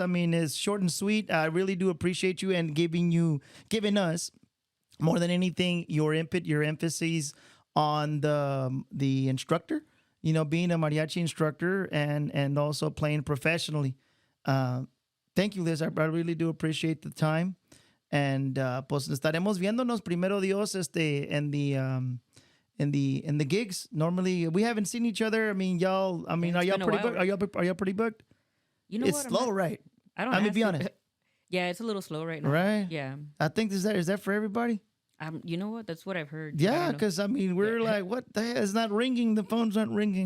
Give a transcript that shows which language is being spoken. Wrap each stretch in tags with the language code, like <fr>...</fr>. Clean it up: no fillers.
<en>I mean, it's short and sweet. I really do appreciate you and giving us more than anything your input, your emphasis on the instructor. Being a mariachi instructor and also playing professionally. Thank you, Liz. I really do appreciate the time.</en> <es>And pues estaremos viéndonos primero Dios</es> <en>in the gigs. Normally we haven't seen each other. I mean, y'all. I mean, are y'all pretty booked? Are y'all pretty booked? You know it's what? slow, right? I mean, be honest. Yeah, it's a little slow right now. Right? Yeah. I think is that for everybody? You know what? That's what I've heard. Yeah, because I mean, we're like, what the hell? It's not ringing. The phone's not ringing.</en>